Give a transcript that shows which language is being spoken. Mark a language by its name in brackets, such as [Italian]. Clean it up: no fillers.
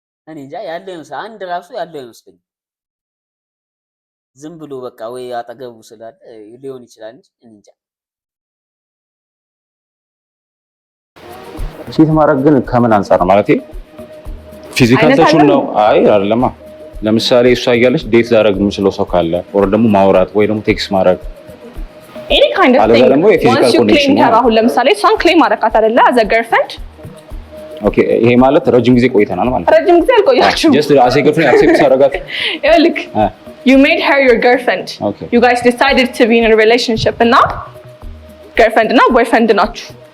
[Amharic] እኔ እንጃ ያለው ይመስል አንድ ራሱ ያለው ይመስለኝ። ዝም ብሎ በቃ ወይ አጠገቡ ስላለ ሊሆን ይችላል እንጂ እኔ እንጃ። ቺት ማድረግ ግን ከምን አንፃር ነው ማለት ፊዚካል ተቹን ነው? አይ አይደለማ። ለምሳሌ እሷ እያለች ዴት ላደርግ የምችለው ሰው ካለ ኦር ደግሞ ማውራት ወይ ደግሞ ቴክስት ማድረግ [English] any kind of thing. Once you claim her [Amharic] አሁን ለምሳሌ እሷን ክሌም አደረካት አይደለ [English] as a girlfriend? [Amharic] ኦኬ ይሄ ማለት ረጅም ጊዜ ቆይተናል ማለት ነው። ረጅም ጊዜ አልቆያችሁም። [English] just as a girlfriend accept አደረጋት። look you made her your girlfriend. Okay. You guys decided to be in a relationship እና girlfriend እና boyfriend ናችሁ.